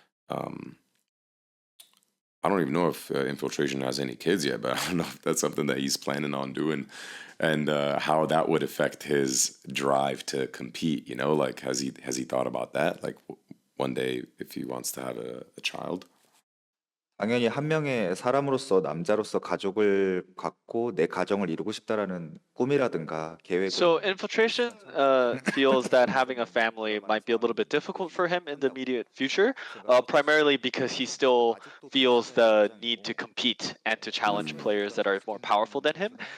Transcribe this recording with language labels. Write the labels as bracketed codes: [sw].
[en] Um, I don't even know if Infiltration has any kids yet, but I don't know if that's something that he's planning on doing, and how that would affect his drive to compete. Like has he thought about that? Like one day if he wants to have a child. [ko] 당연히 한 명의 사람으로서 남자로서 가족을 갖고 내 가정을 이루고 싶다라는 꿈이라든가 계획은 [en] So Infiltration feels that having a family might be a little bit difficult for him in the immediate future, primarily because he still feels the need to compete and to challenge players that are more powerful than him.